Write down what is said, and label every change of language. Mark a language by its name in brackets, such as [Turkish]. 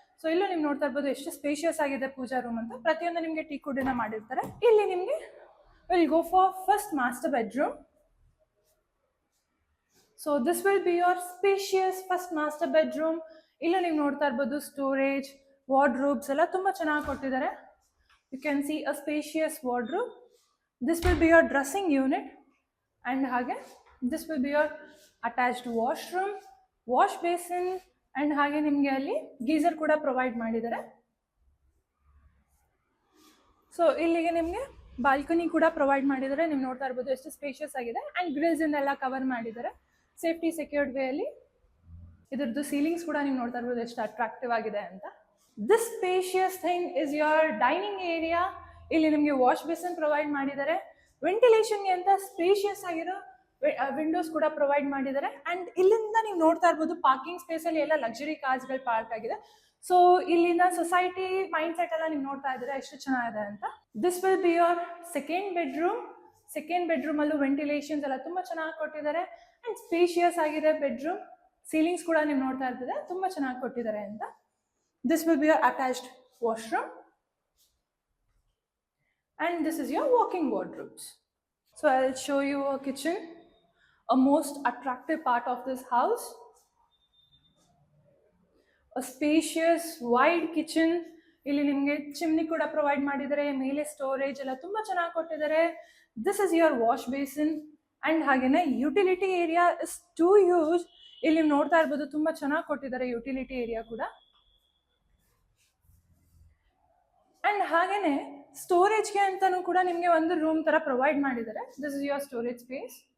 [Kannada] So ಇಲ್ಲೂ ನೀವು ನೋಡ್ತಾ ಇರ್ಬೋದು ಎಷ್ಟು ಸ್ಪೇಷಿಯಸ್ ಆಗಿದೆ ಪೂಜಾ ರೂಮ್ ಅಂತ. ಪ್ರತಿಯೊಂದು ನಿಮಗೆ ಟೀ ಕುಡ್ಡಿನ ಮಾಡಿರ್ತಾರೆ. [English] ಇಲ್ಲಿ ನಿಮಗೆ will go for first master bedroom. So this will be your spacious first master bedroom. [Kannada] ಇಲ್ಲೂ ನೀವು ನೋಡ್ತಾ ಇರ್ಬೋದು ಸ್ಟೋರೇಜ್, ವಾರ್ಡ್ರೋಬ್ಸ್ ಎಲ್ಲ ತುಂಬಾ ಚೆನ್ನಾಗಿ ಕೊಟ್ಟಿದ್ದಾರೆ. [English] You can see a spacious wardrobe. This will be your dressing unit and hage this will be your attached washroom, wash basin and [Kannada] hage nimge alli geyser kuda provide madidare. So illige nimge balcony kuda provide madidare. ನೀವು ನೋಡ್ತಾ ಇರಬಹುದು ಎಷ್ಟು spacious ಆಗಿದೆ and grills ಇನ್ನೆಲ್ಲ cover ಮಾಡಿದ್ದಾರೆ safety secured way ಅಲ್ಲಿ. ಇದರದ್ದು ceilings ಕೂಡ ನೀವು ನೋಡ್ತಾ ಇರಬಹುದು ಎಷ್ಟು ಅಟ್ರಾಕ್ಟಿವ್ ಆಗಿದೆ ಅಂತ. [English] This spacious thing is your dining area. [Kannada] ಇಲ್ಲಿ ನಿಮಗೆ ವಾಶ್ ಬೇಸಿನ್ ಪ್ರೊವೈಡ್ ಮಾಡಿದ್ದಾರೆ. ವೆಂಟಿಲೇಷನ್ಗೆ ಅಂತ ಸ್ಪೇಷಿಯಸ್ ಆಗಿರೋ ವಿಂಡೋಸ್ ಕೂಡ ಪ್ರೊವೈಡ್ ಮಾಡಿದ್ದಾರೆ. ಅಂಡ್ ಇಲ್ಲಿಂದ ನೀವು ನೋಡ್ತಾ ಇರ್ಬೋದು ಪಾರ್ಕಿಂಗ್ ಸ್ಪೇಸ್ ಅಲ್ಲಿ ಎಲ್ಲ ಲಕ್ಸುರಿ ಕಾರ್ಸ್ಗಳು ಪಾರ್ಕ್ ಆಗಿದೆ. ಸೊ ಇಲ್ಲಿಂದ ಸೊಸೈಟಿ ಮೈಂಡ್ ಸೆಟ್ ಎಲ್ಲ ನೀವು ನೋಡ್ತಾ ಇದ್ದೀರಾ ಎಷ್ಟು ಚೆನ್ನಾಗಿದೆ ಅಂತ. [English] This will be your second bedroom. [Kannada] Second bedroom ಅಲ್ಲೂ ವೆಂಟಿಲೇಷನ್ಸ್ ಎಲ್ಲ ತುಂಬಾ ಚೆನ್ನಾಗಿ ಕೊಟ್ಟಿದ್ದಾರೆ ಅಂಡ್ ಸ್ಪೇಷಿಯಸ್ ಆಗಿದೆ ಬೆಡ್ರೂಮ್. ಸೀಲಿಂಗ್ಸ್ ಕೂಡ ನೀವು ನೋಡ್ತಾ ಇರ್ತೀರಾ ತುಂಬಾ ಚೆನ್ನಾಗಿ ಕೊಟ್ಟಿದ್ದಾರೆ ಅಂತ. [English] This will be your attached washroom and this is your walk-in wardrobes. So I'll show you a kitchen, a most attractive part of this house. A spacious wide kitchen. [Kannada] ಇಲ್ಲಿ ನಿಮಗೆ ಚಿಮ್ನಿ ಕೂಡ ಪ್ರೊವೈಡ್ ಮಾಡಿದ್ದಾರೆ. ಮೇಲೆ storage ಎಲ್ಲ ತುಂಬಾ ಚೆನ್ನಾಗಿ ಕೊಟ್ಟಿದ್ದಾರೆ. [English] This is your wash basin and [Kannada] ಹಾಗೇನೆ utility area [English] is too huge. [Kannada] ಇಲ್ಲಿ ನೀವು ನೋಡ್ತಾ ಇರ್ಬೋದು ತುಂಬಾ ಚೆನ್ನಾಗಿ ಕೊಟ್ಟಿದ್ದಾರೆ ಯುಟಿಲಿಟಿ ಏರಿಯಾ ಕೂಡ. ಅಂಡ್ ಹಾಗೇನೆ ಸ್ಟೋರೇಜ್ಗೆ ಅಂತಾನು ಕೂಡ ನಿಮಗೆ ಒಂದು ರೂಮ್ ತರ ಪ್ರೊವೈಡ್ ಮಾಡಿದ್ದಾರೆ. [English] This is your storage space.